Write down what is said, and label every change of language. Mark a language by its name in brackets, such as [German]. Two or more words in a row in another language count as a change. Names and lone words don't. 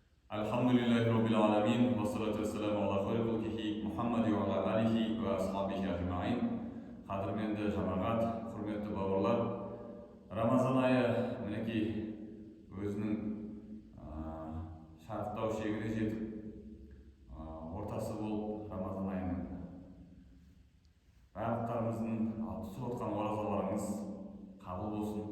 [Arabic] الحمد لله رب العالمين، والصلاة والسلام على خير خلقه محمد وعلى آله وأصحابه أجمعين. [Kazakh] Қадірменді жамағат, құрметті бауырлар, Рамазан айы мінекей өзінің шарықтау шегіне жетіп, ортасы болып Рамазан айының барлықтарымыздың тұтып отқан оразаларыңыз қабыл болсын.